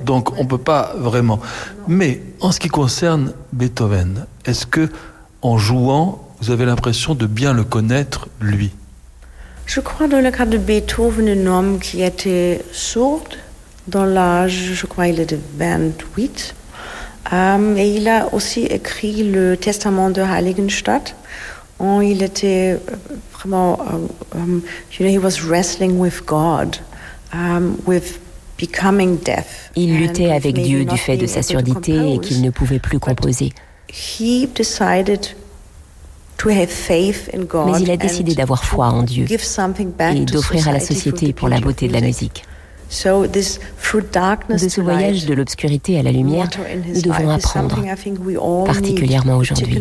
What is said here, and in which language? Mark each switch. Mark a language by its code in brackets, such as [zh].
[fr] Donc, on peut pas vraiment. Mais, en ce qui concerne Beethoven, est-ce que, en jouant, vous avez l'impression de bien le connaître, lui ? Je crois, dans le cas de Beethoven, un homme qui était sourd, dans l'âge, je crois, il était 28. Et il a aussi écrit le testament de Heiligenstadt. Il était vraiment, [en] you know, he was wrestling with God, with becoming deaf. [fr] Il luttait avec Dieu du fait de sa surdité et qu'il ne pouvait plus composer. [en] He decided to have faith in God. [fr] Mais il a décidé d'avoir foi en Dieu et d'offrir à la société pour la beauté de la musique. [en] So this, through darkness, [fr] de ce voyage de l'obscurité à la lumière, nous devons apprendre, particulièrement aujourd'hui.